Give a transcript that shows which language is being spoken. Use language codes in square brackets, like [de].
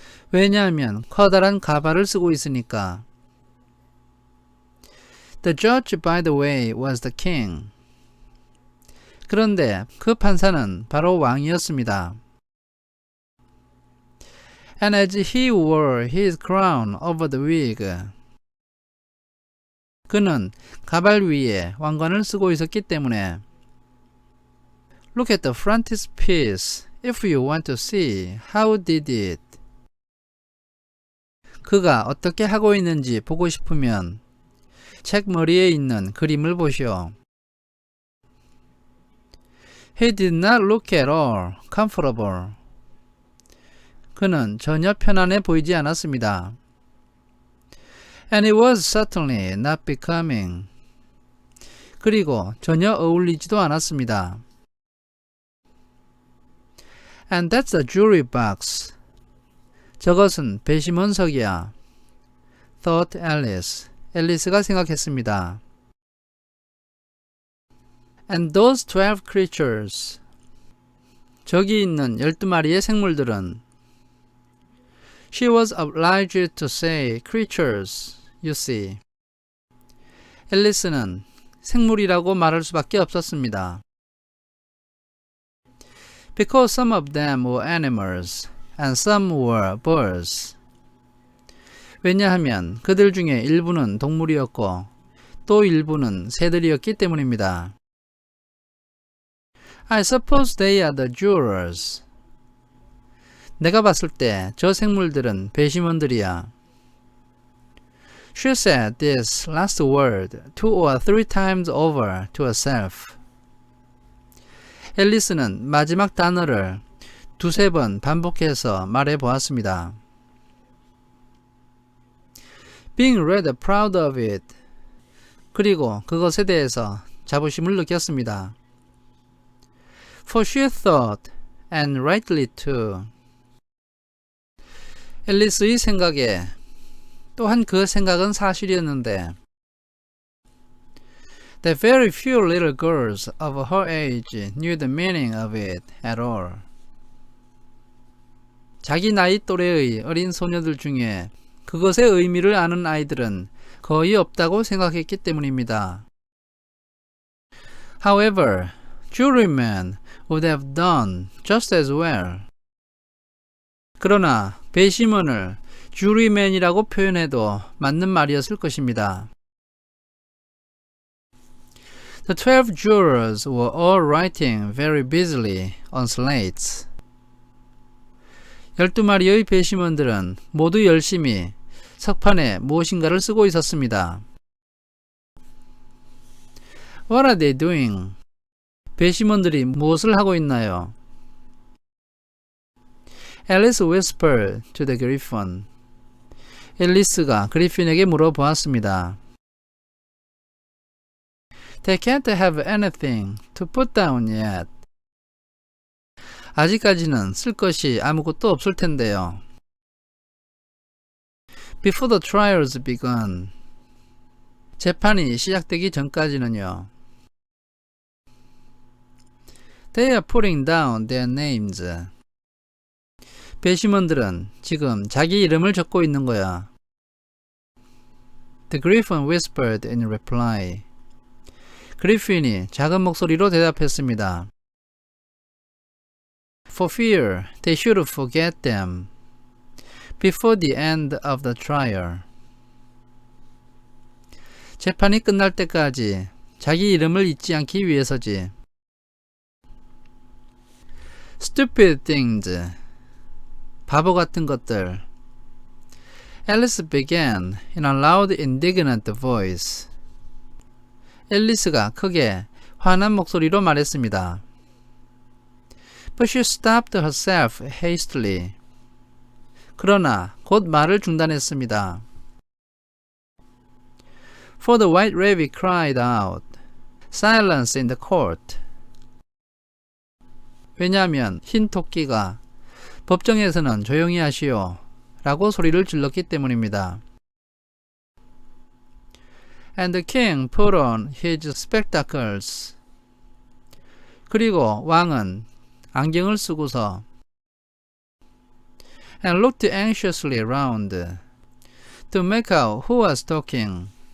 [ko] 왜냐하면 커다란 가발을 쓰고 있으니까. [en] The judge, by the way, was the king. [ko] 그런데 그 판사는 바로 왕이었습니다. [en] And as he wore his crown over the wig. [ko] 그는 가발 위에 왕관을 쓰고 있었기 때문에 [en] Look at the frontispiece if you want to see how did it. [ko] 그가 어떻게 하고 있는지 보고 싶으면 책 머리에 있는 그림을 보시오. [en] He did not look at all comfortable. [ko] 그는 전혀 편안해 보이지 않았습니다. [en] And it was certainly not becoming. [ko] 그리고 전혀 어울리지도 않았습니다. [en] And that's the jury box. [ko] 저것은 배심원석이야. [en] thought Alice. [ko] 앨리스가 생각했습니다. [en] And those 12 creatures. [ko] 저기 있는 12마리의 생물들은 [en] She was obliged to say creatures, you see. [ko] 앨리스는 생물이라고 말할 수밖에 없었습니다. [en] Because some of them were animals and some were birds. [ko] 왜냐하면 그들 중에 일부는 동물이었고 또 일부는 새들이었기 때문입니다. [en] I suppose they are the jurors. [ko] 내가 봤을 때 저 생물들은 배심원들이야. [en] She said this last word 2 or 3 times over to herself. [ko] 앨리스는 마지막 단어를 두세 번 반복해서 말해 보았습니다. [en] Being rather proud of it. [ko] 그리고 그것에 대해서 자부심을 느꼈습니다. [en] For she thought, and rightly too. [ko] 앨리스의 생각에 또한 그 생각은 사실이었는데 [en] that very few little girls of her age knew the meaning of it at all. [ko] 자기 나이 또래의 어린 소녀들 중에 그것의 의미를 아는 아이들은 거의 없다고 생각했기 때문입니다. [en] However, jurymen would have done just as well. [ko] 그러나 배심원을 juryman이라고 표현해도 맞는 말이었을 것입니다. [en] The 12 jurors were all writing very busily on slates. [ko] 12마리의 배심원들은 모두 열심히 석판에 무엇인가를 쓰고 있었습니다. [en] What are they doing? [ko] 배심원들이 무엇을 하고 있나요? [en] Alice whispered to the Griffin. [ko] 앨리스가 그리핀에게 물어보았습니다. [en] They can't have anything to put down yet. [ko] 아직까지는 쓸 것이 아무것도 없을 텐데요. [en] Before the trials begun. [ko] 재판이 시작되기 전까지는요. [en] They are putting down their names. [ko] 배심원들은 지금 자기 이름을 적고 있는 거야. [en] The Griffin whispered in reply. [ko] 그리핀이 작은 목소리로 대답했습니다. [en] For fear they should forget them before the end of the trial. [ko] 재판이 끝날 때까지 자기 이름을 잊지 않기 위해서지. [en] Stupid things. [ko] 바보 같은 것들. [en] Alice began in a loud, indignant voice. [ko] 앨리스가 크게 화난 목소리로 말했습니다. [en] But she stopped herself hastily. [ko] 그러나 곧 말을 중단했습니다. [en] For the white rabbit cried out, Silence in the court. [ko] 왜냐하면 흰 토끼가 법정에서는 조용히 하시오 라고 소리를 질렀기 때문입니다. [en] And the king put on his spectacles. [ko] 그리고 왕은 안경을 쓰고서 [en] and looked anxiously around to make out who was talking.